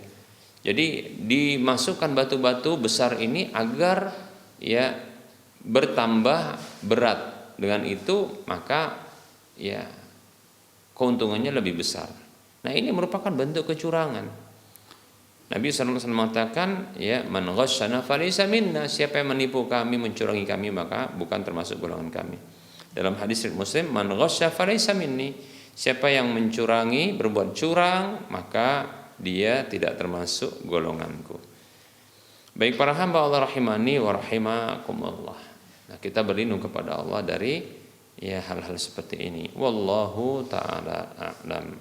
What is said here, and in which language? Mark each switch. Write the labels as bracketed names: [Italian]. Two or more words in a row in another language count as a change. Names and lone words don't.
[Indonesian] Jadi dimasukkan batu-batu besar ini agar, ya, bertambah berat. Dengan itu maka, ya, keuntungannya lebih besar. Nah, ini merupakan bentuk kecurangan. Nabi SAW mengatakan, ya, [Arabic] من غشنا فليس منا, [Indonesian] siapa yang menipu kami, mencurangi kami, maka bukan termasuk golongan kami. Dalam hadis riwayat Muslim, [Arabic] من غش فليس مني, [Indonesian] siapa yang mencurangi, berbuat curang, maka dia tidak termasuk golonganku. Baik para hamba Allah [Arabic] رحمني ورحمكم الله. [Indonesian] Nah, kita berlindung kepada Allah dari, ya, hal-hal seperti ini. [Arabic] والله تعالى أعلم.